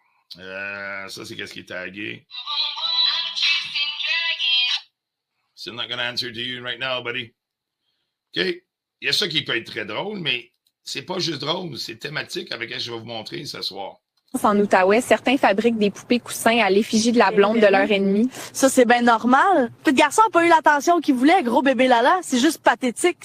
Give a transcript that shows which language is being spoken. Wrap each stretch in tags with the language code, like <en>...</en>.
<fr>Ça, c'est qu'est-ce qui est tagué.</fr> <en>So I'm not going to answer to you right now, buddy. OK?</en> <fr>Il y a ça qui peut être très drôle, mais c'est pas juste drôle, c'est thématique avec ce que je vais vous montrer ce soir. En Outaouais, certains fabriquent des poupées coussins à l'effigie de la blonde de leur ennemi. Ça, c'est bien normal. Petit garçon n'a pas eu l'attention qu'il voulait, gros bébé Lala. C'est juste pathétique.</fr>